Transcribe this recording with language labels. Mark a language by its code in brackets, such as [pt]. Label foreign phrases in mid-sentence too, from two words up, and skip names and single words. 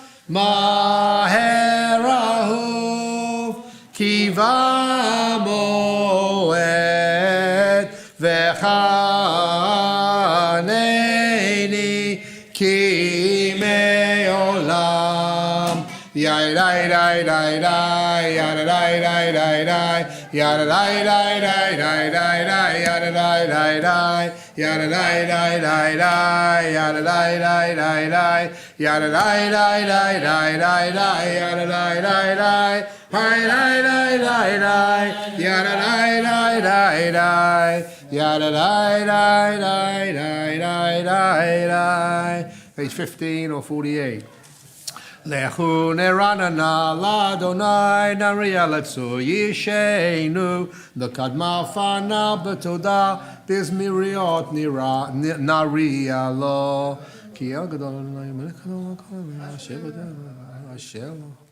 [he] מהר אהוב כי במועד, וחנני כי מעולם. יאי די די די די, יאי די די די די, יאי די די די די די די, יאי די די די, יאי די די די די, יאי די די די די, יאי די די די די די די, יאי די די די, היי די די די די, יאי די די די די, יאי די די די די די די די. [en] Page 15 or 48. [he] לכו נרננה לאדוני, נריע לצור ישענו, נקדמה פניו בתודה, בזמיריות נריע לו. כי אל גדול אדוני מלך אדוני כל המלך, אשר בדרך אשר לו.